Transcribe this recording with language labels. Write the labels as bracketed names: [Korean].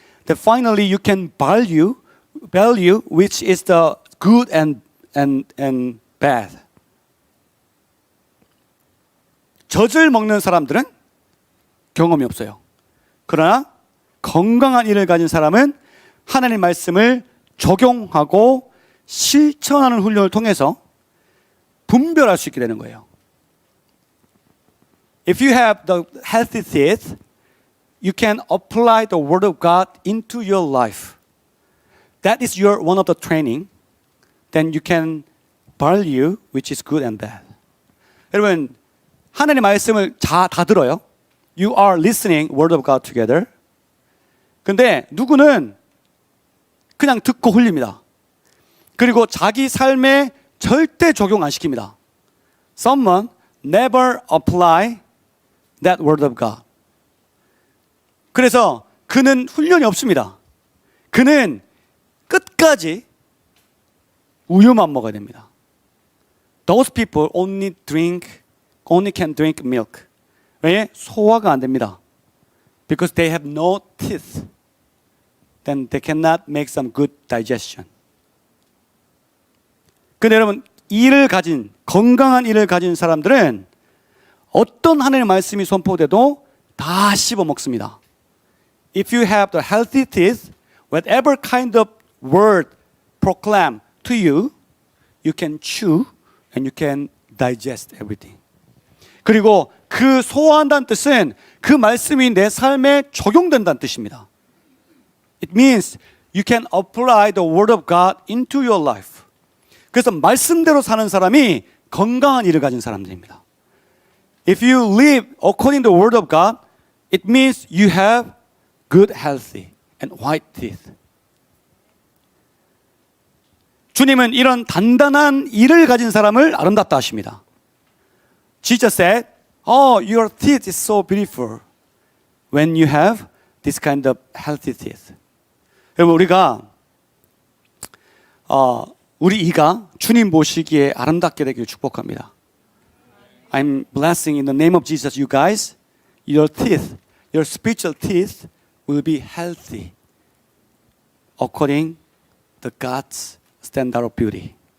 [English] That finally you can value which is the good and bad. [Korean] 젖을 먹는 사람들은 경험이 없어요. 그러나 건강한 이를 가진 사람은 하나님 말씀을 적용하고 실천하는 훈련을 통해서 분별할 수 있게 되는 거예요. [English] If you have the healthy teeth, you can apply the Word of God into your life. That is one of the training. Then you can value which is good and bad. [Korean] 여러분, 하나님의 말씀을 다 들어요. [English] You are listening Word of God together. [Korean] 근데 누구는 그냥 듣고 흘립니다. 그리고 자기 삶에 절대 적용 안 시킵니다. [English] Someone never apply that Word of God. [Korean] 그래서 그는 훈련이 없습니다. 그는 끝까지 우유만 먹어야 됩니다. [English] Those people only can drink milk. [Korean] 왜? 소화가 안 됩니다. [English] Because they have no teeth. Then they cannot make some good digestion. [Korean] 근데 여러분, 건강한 이를 가진 사람들은 어떤 하나님의 말씀이 선포돼도 다 씹어 먹습니다. [English] If you have the healthy teeth, whatever kind of word proclaimed to you, you can chew and you can digest everything. [Korean] 그리고 그 소화한다는 뜻은 그 말씀이 내 삶에 적용된다는 뜻입니다. [English] It means you can apply the word of God into your life. [Korean] 그래서 말씀대로 사는 사람이 건강한 일을 가진 사람들입니다. [English] If you live according to the word of God, it means you have good, healthy and white teeth. [Korean] 주님은 이런 단단한 이를 가진 사람을 아름답다 하십니다. [English] Jesus said, "Oh, your teeth is so beautiful when you have this kind of healthy teeth." [Korean] 여러분 우리가 우리 이가 주님 보시기에 아름답게 되기를 축복합니다. [English] I'm blessing in the name of Jesus, you guys. Your teeth, your spiritual teeth will be healthy according to God's standard of beauty.